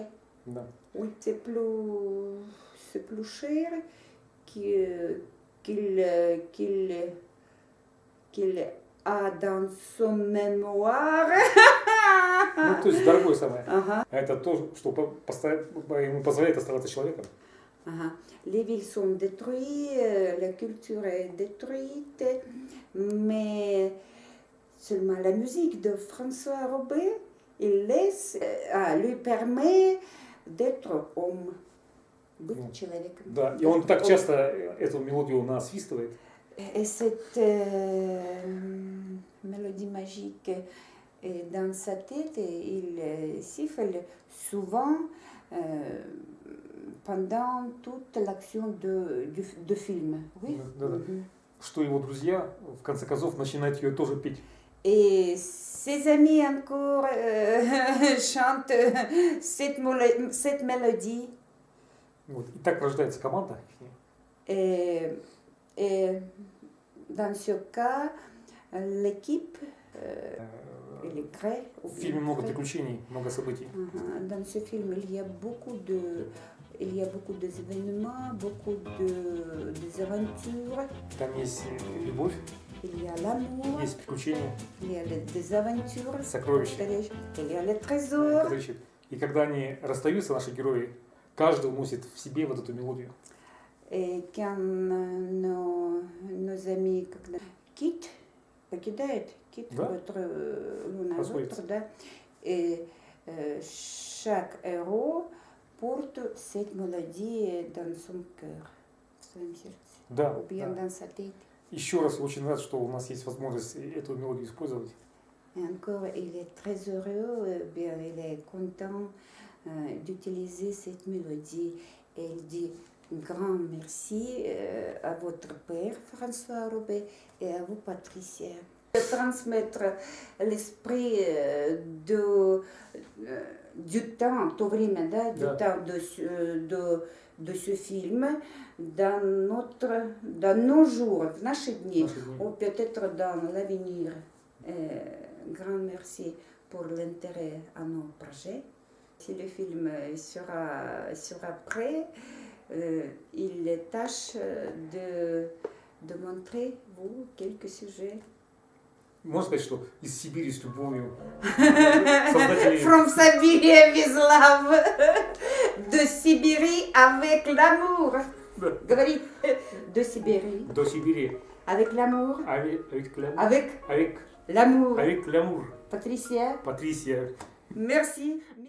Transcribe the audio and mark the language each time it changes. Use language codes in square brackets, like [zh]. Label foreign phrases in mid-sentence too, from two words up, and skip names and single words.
[ru] Да. [fr] Oui, c'est plus cher qu'il a dans son mémoire. [ru] Ну, то есть дорогое самое. Ага. Это то, что ему позволяет оставаться человеком. Ага. [fr] Les villes sont détruites, la culture est détruite, mais seulement la musique de François Roubaix, lui permet d'être homme, [ru] быть человеком. Да, и он так часто эту мелодию насвистывает. [fr] Et cette mélodie magique est dans sa tête et il siffle souvent pendant toute l'action de film. Oui. [ru] Да, да. Что его друзья, в конце концов, начинают ее тоже петь. [fr] Et ses amis encore chantent cette mélodie. [ru] Вот. И так рождается команда. [fr] Et dans ce cas, l'équipe, elle est créée. [ru] В фильме много приключений, много событий. [fr] Dans ce film, il y a beaucoup d'événements, beaucoup des aventures. [ru] Там есть любовь, [fr] Il y a l'amour, [ru] есть приключения, [fr] il y a des aventures, [ru] сокровища. [fr] il y a les trésors. [ru] Которые И когда они расстаются, наши герои, каждый уносит в себе вот эту мелодию. [fr] Et quand nos amis quittent [ru] Да. [fr] l'un à l'autre, да, et chaque héros porte cette mélodie dans son cœur, [ru] в своем сердце, Да, [fr] ou bien [ru] да. [fr] dans sa tête. [ru] Еще раз очень рад, что у нас есть возможность эту мелодию использовать. [fr] Et encore, il est très heureux, bien, il est content d'utiliser cette mélodie. Et il dit un grand merci à votre père, François Roubaix, et à vous, Patricia. De transmettre l'esprit du temps, tout vraiment, du temps de ce film dans nos jours, в наши дни, ou peut-être dans l'avenir. Grand merci pour l'intérêt à nos projets. Si le film sera prêt, il tâche de montrer vous quelques sujets. [ru] Можно сказать, что из Сибири с любовью создатели... [en] From Siberia with love. [fr] De Sibérie avec l'amour. [ru] Да. Говорит [fr] de Sibérie. [ru] До Сибири. [fr] Avec l'amour. Avec l'amour. Avec Avec l'amour. l'amour. Patricia. Patricia. Merci.